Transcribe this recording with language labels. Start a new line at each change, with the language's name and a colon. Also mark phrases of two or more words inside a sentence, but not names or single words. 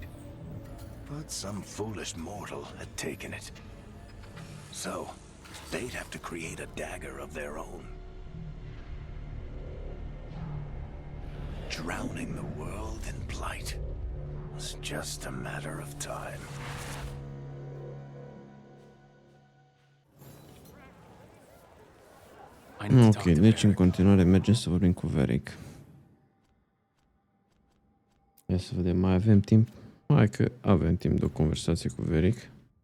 English: But some foolish mortal had taken it. So, they'd have to create a dagger of their own. Drowning the world in blight was just a matter of time.
Romanian: Ok, deci în continuare mergem să vorbim cu Varric. Ia să vedem, mai avem timp? Hai că avem timp de o conversație cu Varric.